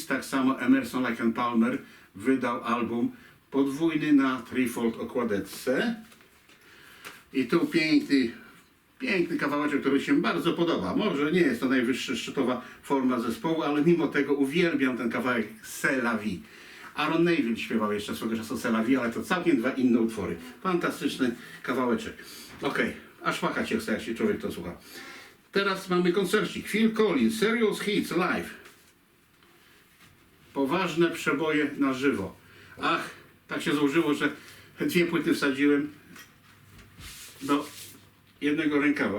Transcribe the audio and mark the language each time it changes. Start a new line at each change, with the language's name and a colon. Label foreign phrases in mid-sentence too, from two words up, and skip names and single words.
Polish: Tak samo Emerson, Lake and Palmer wydał album podwójny na Treeford okładeczce. I tu piękny kawałeczek, który się bardzo podoba. Może nie jest to najwyższa szczytowa forma zespołu, ale mimo tego uwielbiam ten kawałek C'est la vie. Aaron Neville śpiewał jeszcze swego czasu C'est la vie, ale to całkiem dwa inne utwory. Fantastyczny kawałeczek. Aż płakać się chce, jak się człowiek to słucha. Teraz mamy koncercik. Phil Collins, Serious Hits Live. Poważne przeboje na żywo. Tak się złożyło, że dwie płyty wsadziłem do jednego rękawa.